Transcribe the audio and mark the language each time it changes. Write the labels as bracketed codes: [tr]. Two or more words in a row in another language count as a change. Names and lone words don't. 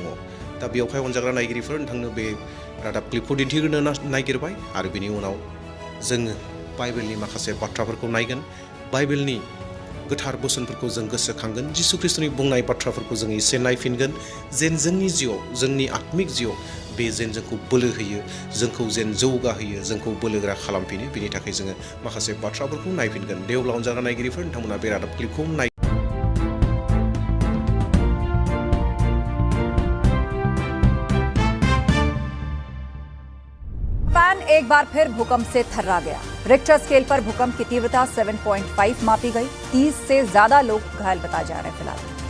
[brx] दा बेयावहाय अनजाग्रा नायगिरिफोर, नोंथांनो बे रादाब क्लिपखौ दिन्थिग्रोनो नागिरबाय आरो बेनि उनाव जोङो बाइबेलनि माखासे बाथ्राफोरखौ नायगोन, बाइबेलनि गोथार बोसोनफोरखौ जों गोसोखांगोन, जिसु ख्रिस्ट'नि बुंनाय बाथ्राफोरखौ जों एसे नायफिनगोन, जेन जोंनि जिउआव, जोंनि आत्मिक जिउआव बे जेन जोंखौ बोलो होयो, जोंखौ जेन जौगाहोयो, जोंखौ बोलोगोरा खालामफिनो। बेनि थाखाय जोङो माखासे बाथ्राफोरखौ नायफिनगोन। दे अब्ला अनजाग्रा नायगिरिफोर, नोंथांमोना बे रादाब क्लिपखौ नाय। [hi] जापान एक बार फिर भूकंप से थर्रा गया। रिक्टर स्केल पर भूकंप की तीव्रता 7.5 मापी गई। 30 से ज्यादा लोग घायल बताए जा रहे हैं फिलहाल।